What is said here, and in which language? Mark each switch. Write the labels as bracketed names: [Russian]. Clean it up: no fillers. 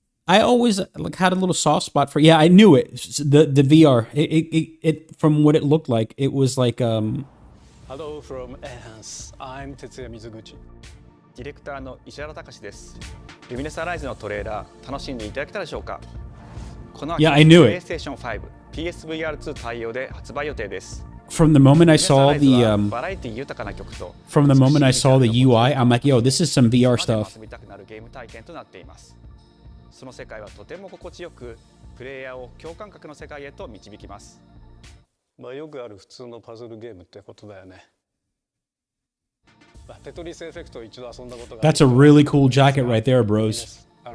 [English] I always like had a little soft spot for, yeah, I knew it. The VR. It from what it looked like, it was like Hello from Enhance. I'm Tetsuya Mizuguchi. [Japanese] ディレクターの石原隆です。ルミネスアライズのトレーラー楽しんでいただけたでしょうか。この秋、 [English] Yeah, I knew it. [Japanese] PlayStation 5 PSVR2 対応で発売予定です。 [English] From the moment I saw the [Japanese] バラエティ豊かな曲と [English] from the moment I saw the UI, I'm like, yo, this is some VR stuff. [Japanese] 遊びたくなるゲーム体験となっています。その世界はとても心地よく、プレイヤーを共感覚の世界へと導きます。まあよくある普通のパズルゲームってことだよね。 [English] That's a really cool jacket right there, bros.